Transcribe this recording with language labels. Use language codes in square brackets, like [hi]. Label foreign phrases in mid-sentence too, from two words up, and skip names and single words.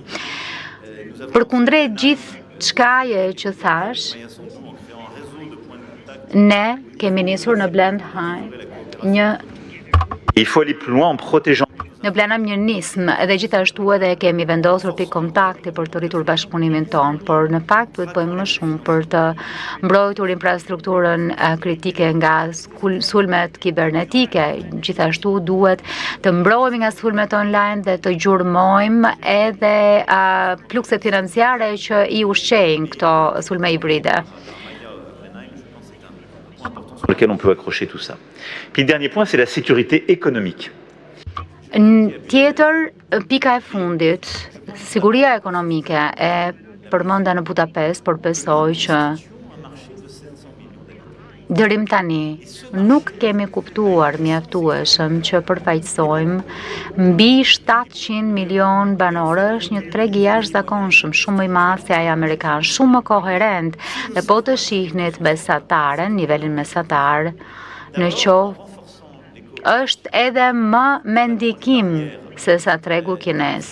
[sq] Përkundrejt gjithë çkaje që thash, ne kemi nisur në Blend High në planam një nismë edhe gjithashtu edhe kemi vendosur pikë kontakti për të rritur bashkëpunimin tonë, por në fakt duhet bëjmë më shumë për të mbrojtur infrastrukturën kritike nga sulmet kibernetike. Gjithashtu duhet të mbrojmë nga sulmet online dhe të gjurmojmë edhe flukset financiare që i ushqejnë këto sulme hibride. [fr] Sur lequel on peut accrocher tout ça. Puis le dernier point, c'est la sécurité économique. [sq] Tjetër, pika e fundit, siguria ekonomike e përmenda në Budapest, por besoj që dërim tani nuk kemi kuptuar mjaftueshëm që përfaqësojmë mbi 700 milion banorësh një treg i jashtëzakonshëm, shumë më i madh se ai amerikan, shumë më koherent dhe po të shihnit mesataren, nivelin mesatar në qoftë është edhe më me ndikim se sa tregu kinez.